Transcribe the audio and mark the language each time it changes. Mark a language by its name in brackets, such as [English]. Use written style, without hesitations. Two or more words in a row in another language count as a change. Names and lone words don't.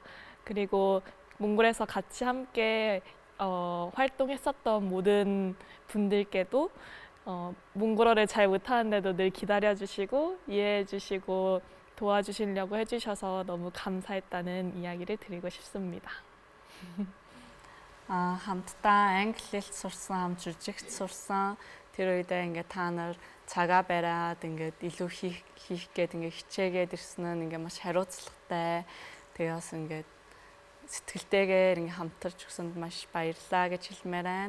[Korean] 그리고 몽골에서 같이 함께 활동했었던 모든 분들께도 몽골어를 잘 못하는데도 늘 기다려주시고 이해해주시고 도와주시려고 해주셔서 너무 감사했다는 이야기를 드리고 싶습니다. [Mongolian] хамтдаа англи хэлд сурсан, жүжигт сурсан. Тэр үедээ ингээд та нар цагаа бариад ингээд илүү хийх гээд ингээд хичээгээд ирсэн нь ингээд маш хариуцлагатай. Тэгээ бас ингээд сэтгэлтэйгээр ингээд хамтарч өгсөнд маш баярлалаа гэж хэлмээр байна.